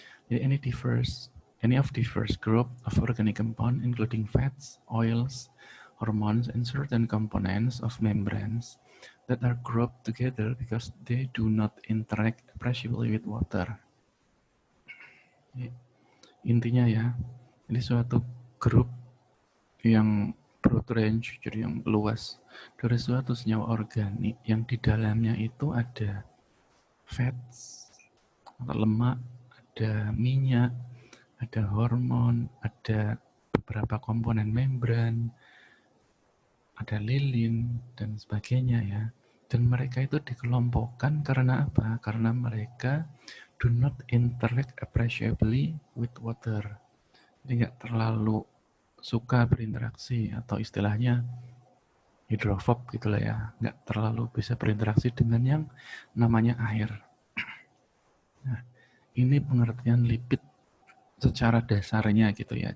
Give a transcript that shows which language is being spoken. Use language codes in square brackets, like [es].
[en] Jadi any of the first group of organic compound including fats, oils, hormones, and certain components of membranes that are grouped together because they do not interact appreciably with water. [id] Intinya ya, ini suatu grup yang broad range, jadi yang luas, dari suatu senyawa organik yang di dalamnya itu ada fats atau lemak, ada minyak, ada hormon, ada beberapa komponen membran, ada lilin, dan sebagainya ya. Dan mereka itu dikelompokkan karena apa? [en] Karena mereka do not interact appreciably with water. [id] Jadi nggak terlalu suka berinteraksi, atau istilahnya hidrofob gitulah ya. Nggak terlalu bisa berinteraksi dengan yang namanya air. Nah, ini pengertian lipid secara dasarnya gitu ya.